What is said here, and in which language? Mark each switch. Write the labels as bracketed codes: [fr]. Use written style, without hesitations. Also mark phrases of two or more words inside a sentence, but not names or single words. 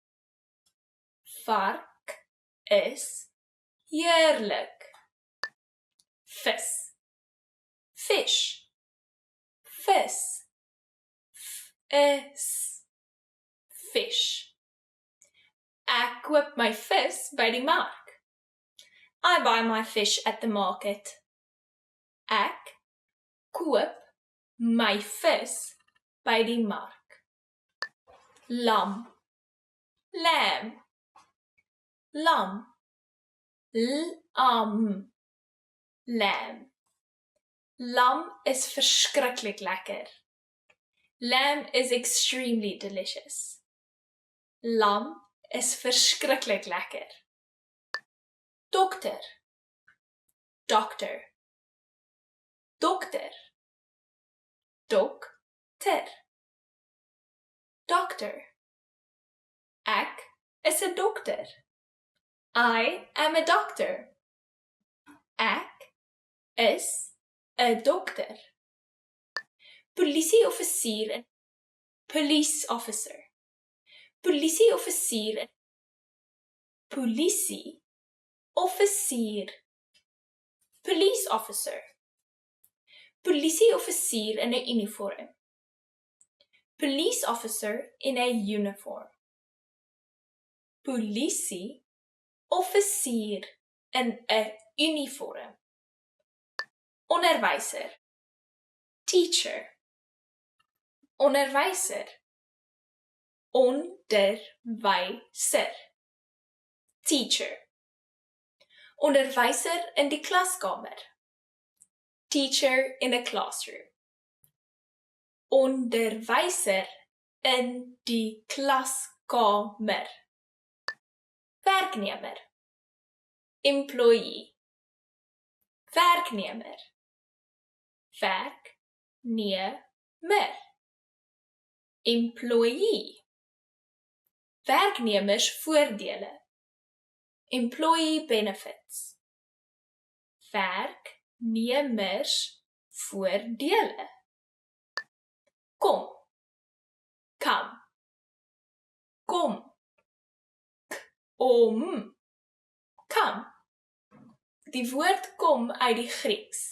[af] Vark is heerlik. Vis, fish, vis, is, fish. Ek koop my vis by die mark. [en] I buy my fish at the market. [af] Ek koop my vis by die mark. Lam, lamb, lam, lamb. Lam is verskriklik lekker. [en] Lamb is extremely delicious. [af] Lam is verskriklik lekker. Dokter, doctor, dokter, dokter, doctor. Ek is 'n dokter. [en] I am a doctor. [af] Ek is 'n dokter. Polisieoffisier en [en] police officer. [af] Polisieoffisier en polisieoffisier. [en] Police officer. [af] Polisieoffisier in 'n uniform. [en] Police officer [af] in 'n uniform. Polisieoffisier in 'n uniform. Onderwyser, teacher, onderwyser, Onderwyser. [en] Teacher. [af] Onderwyser in die klaskamer. [en] Teacher in a classroom. [af] Onderwyser in die klaskamer. Werknemer. Employee. Werknemer. Werknemer. Employee. Werknemersvoordele. [en] Employee benefits. [af] Werknemersvoordele. Kom. Come. Kom. Om. [en] Come. [af] Die woord kom uit die Grieks.